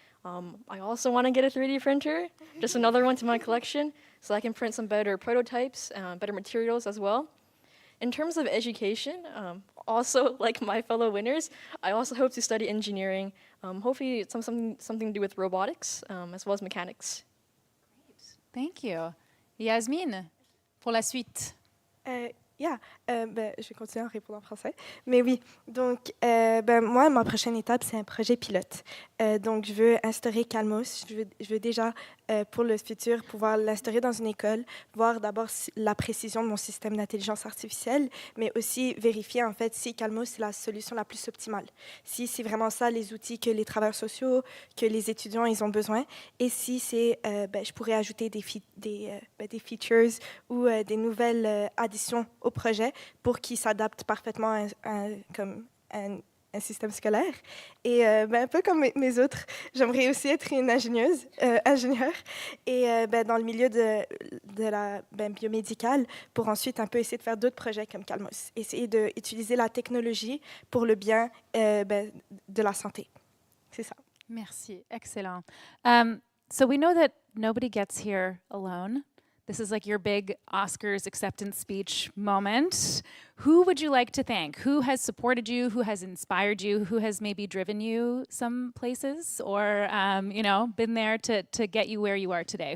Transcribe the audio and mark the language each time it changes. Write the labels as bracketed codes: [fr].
[en] I also want to get a 3D printer, just another one to my collection, so I can print some better prototypes, better materials as well. In terms of education, also like my fellow winners, I also hope to study engineering Hopefully it's something to do with robotics as well as mechanics. Thank you. [fr] Yasmine, pour la suite. Je vais continuer en répondant en français. Mais oui, donc moi, ma prochaine étape, c'est un projet pilote. Donc, je veux instaurer Calmos. Je veux déjà, pour le futur, pouvoir l'instaurer dans une école, voir d'abord la précision de mon système d'intelligence artificielle, mais aussi vérifier, en fait, si Calmos, c'est la solution la plus optimale. Si c'est vraiment ça, les outils que les travailleurs sociaux, que les étudiants, ils ont besoin. Et si c'est, je pourrais ajouter des features ou des nouvelles additions au projet pour qu'il s'adapte parfaitement à un système scolaire. Et un peu comme mes autres, j'aimerais aussi être une ingénieure. Et dans le milieu de la biomédicale, pour ensuite un peu essayer de faire d'autres projets comme Calmos. Essayer d'utiliser la technologie pour le bien de la santé. C'est ça. Merci. Excellent. [en] So we know that nobody gets here alone. This is like your big Oscars acceptance speech moment. Who would you like to thank? Who has supported you? Who has inspired you? Who has maybe driven you some places or, been there to get you where you are today?